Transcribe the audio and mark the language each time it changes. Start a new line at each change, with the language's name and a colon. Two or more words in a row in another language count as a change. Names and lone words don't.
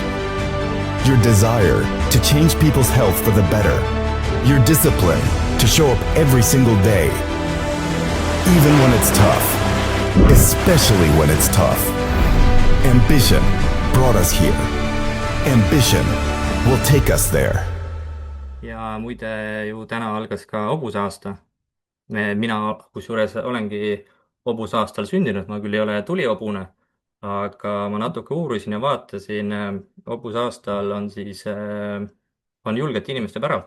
English: Your desire to change people's health for the better. Your discipline to show up every single day. Even when it's tough. Especially when it's tough. Ambition brought us here. Ambition will take us there.
Estonian: Ja muide ju täna algas ka hobusaasta. Mina kusjuures olengi hobusaastal sündinud, ma küll ei ole tulihobune, aga ma natuke uurisin ja vaatasin, hobusaastal on siis, on julgete inimeste päralt.